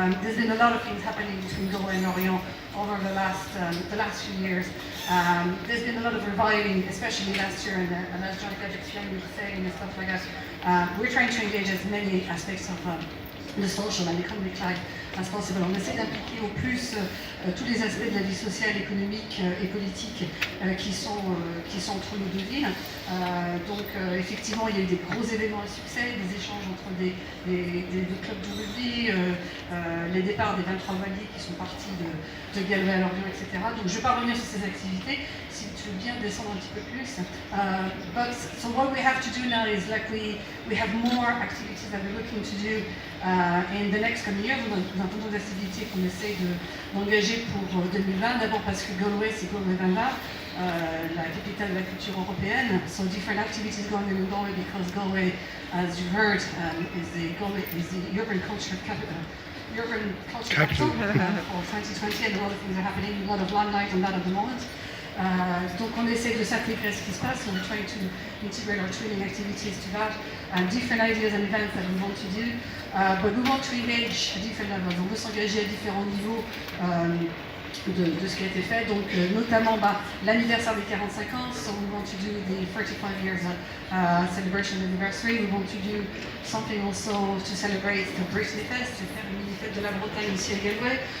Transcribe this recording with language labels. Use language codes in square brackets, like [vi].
[en] There's been a lot of things happening between Galway and Lorient over the last few years. There's been a lot of reviving, especially last year, and as John explained with the sailing and stuff like that. We're trying to engage as many aspects of the social and economic life as possible. [fr] On essaie d'impliquer au plus tous les aspects de la vie sociale, économique et politique qui sont entre nos deux villes. Donc effectivement, il y a eu des gros événements à succès, des échanges entre des clubs de rugby, les départs des 23 voiliers qui sont partis de Galway à Lorient, etc. Donc je ne vais pas revenir sur ces activités, si tu veux bien descendre un petit peu plus. [en] So what we have to do now is like we have more activities that we're looking to do in the next coming year. [fr] Nous avons des activités qu'on essaie d'engager pour 2020, d'abord parce que Galway, c'est Galway 2020, la capitale de la culture européenne. [en] So different activities going on in Galway because Galway, as you heard, is the urban culture capital. Urban culture capital for 2020, and a lot of things are happening, a lot of limelight on that at the moment. [fr] Donc on essaie de s'intégrer à ce qui se passe, [en] we're trying to integrate our training activities to that, different ideas and events that we want to do, but we want to engage at different levels. [fr] On veut s'engager à différents niveaux de ce qui a été fait, donc notamment l'anniversaire des 45 ans, [en] so we want to do the 35 years celebration anniversary. We want to do something also to celebrate the Brittany Ferries, [fr] c'est faire une mini-fête de la Bretagne ici à Galway.